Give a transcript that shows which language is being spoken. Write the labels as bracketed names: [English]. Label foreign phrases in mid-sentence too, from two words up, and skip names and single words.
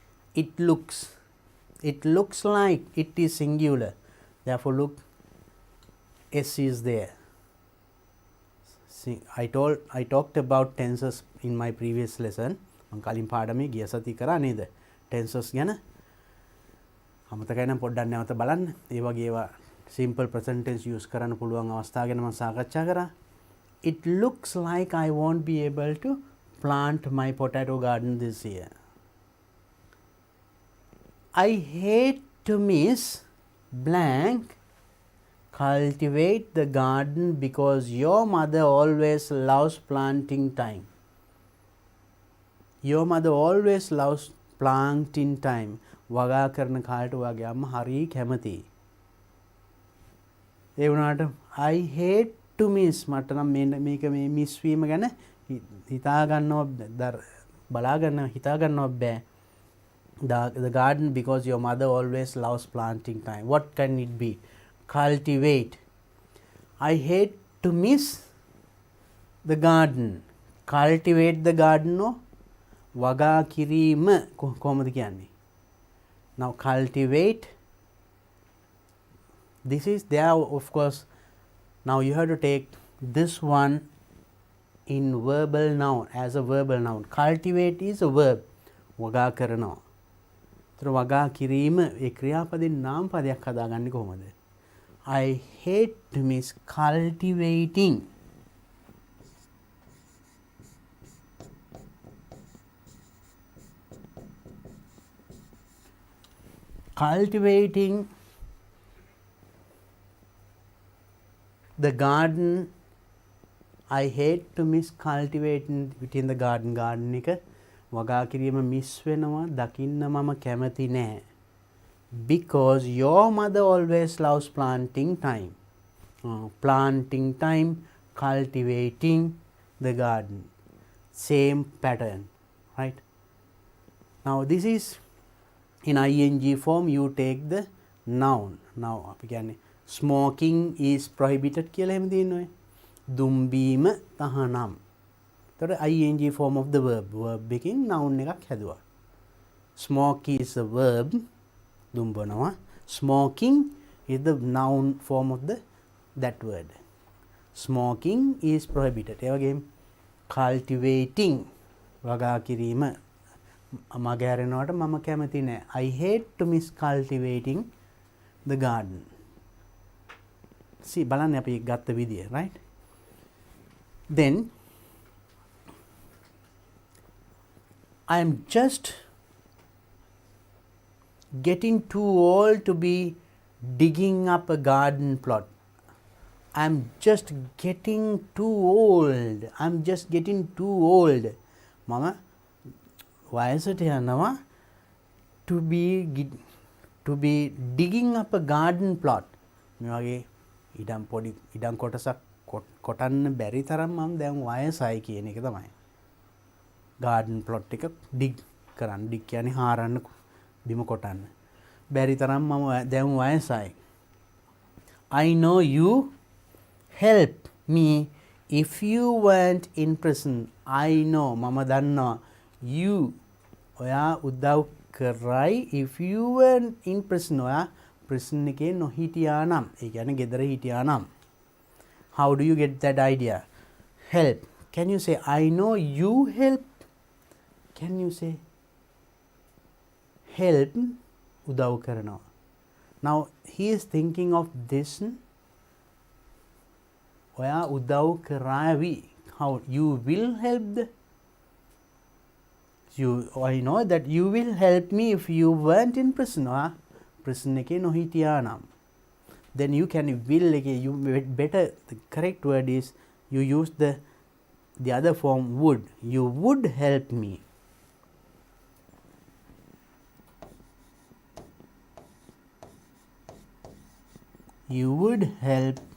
[English] it looks like it is singular, therefore look, s is there. See, I talked about tenses in my previous lesson. [Sinhala] මම කලින් පාඩමේ ගිය සති කරා නේද tenses ගැන. අමතකයි නම් පොඩ්ඩක් නැවත බලන්න. ඒ වගේ ඒවා [English] simple present tense use [Sinhala] කරන්න පුළුවන් අවස්ථා ගැන මම සාකච්ඡා කරා. [English] It looks like I won't be able to plant my potato garden this year. I hate to miss blank cultivate the garden because your mother always loves planting time. Your mother always loves planting time. [Sinhala] වගා කරන කාලට ඔයාගේ අම්මා හරි කැමතියි. ඒ වුණාට [English] I hate to miss [Sinhala] මට නම් මේක මේ මිස් වීම ගැන හිතා ගන්නව බෑ. [English] The garden because your mother always loves planting time. What can it be? Cultivate. I hate to miss the garden. Cultivate the garden [Sinhala] no වගා කිරීම කොහොමද කියන්නේ? [English] Now cultivate, this is there, of course. Now you have to take this one in verbal noun, as a verbal noun. Cultivate is a verb. [Sinhala] වගා කරනවා. ඒතර වගා කිරීම ඒ ක්‍රියාපදෙන් නාම පදයක් හදාගන්නේ කොහොමද? [English] I hate to miss cultivating. Cultivating the garden. I hate to miss cultivating within the garden. [Sinhala] Garden එක වගා කිරීම මිස් වෙනවා දකින්න මම කැමති නෑ. [English] Because your mother always loves planting time. Planting time, cultivating the garden. Same pattern, right? Now this is in ing form. You take the noun. Now [Sinhala] අපි කියන්නේ [English] smoking is prohibited [Sinhala] කියලා එහෙම දිනනවා. දුම්බීම තහනම්. එතකොට [English] ing form of the verb. [Sinhala] Verb එකකින් noun එකක් හැදුවා. [English] Smoke is a verb. [Sinhala] දුම්බනවා. [English] Smoking is the noun form of that word. Smoking is prohibited. [Sinhala] ඒ වගේම cultivating වගා කිරීම මග හැරෙනවට මම කැමති නෑ. [English] I hate to miss cultivating the garden. See, [Sinhala] බලන්න අපි ගත්ත විදිය, [English] right? Then I am just getting too old to be digging up a garden plot. I'm just getting too old. I'm just getting too old. [Sinhala] මම වයසට යනවා [English] to be digging up a garden plot. [Sinhala] මේ වගේ ඉඩම් කොටසක් කොටන්න බැරි තරම් මම දැන් වයසයි කියන එක තමයි. [English] garden plot [Sinhala] එක dig කරන්න. dig කියන්නේ හාරන්න බිම කොටන්න. බැරි තරම් මම දැන් වයසයි. [English] I know you help me if you weren't in prison. I know [Sinhala] මම දන්නවා [English] you [Sinhala] ඔයා උදව් කරයි [English] if you weren't in prison. [Sinhala] ඔයා prison එකේ නොහිටියා නම්. ඒ කියන්නේ ගෙදර හිටියා නම්. [English] How do you get that idea? Help. Can you say I know you help? Can you say help? [Sinhala] උදව් කරනවා. [English] Now he is thinking of this. [Sinhala] ඔයා උදව් කරાવી. [English] How you will help I know that you will help me if you weren't in prison. [Sinhala] Prison එකේ නොහිටියා නම්. [English] Then you can will again. You better, the correct word is you use the other form would. You would help me. You would help.